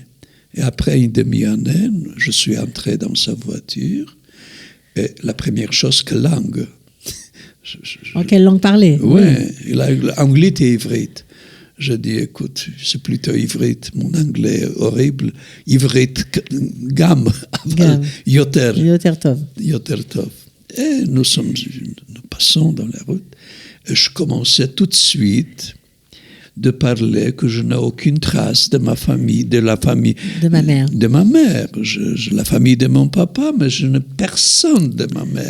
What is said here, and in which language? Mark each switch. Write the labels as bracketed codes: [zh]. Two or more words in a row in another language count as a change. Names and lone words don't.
[fr] Et après une demi-année, je suis entré dans sa voiture. Et la première chose, quelle langue? En quelle langue parler? Oui, il a anglais et ivrite. Je dis, écoute, c'est plutôt ivrite. Mon anglais est horrible. [he] עברית, גם. Yoter. יותר טוב. יותר טוב. [fr] Et nous passons dans la route. Et je commençais tout de suite de parler que je n'ai aucune trace de ma famille, de la famille... De ma mère. De ma mère. La famille de mon papa, mais je n'ai personne de ma mère.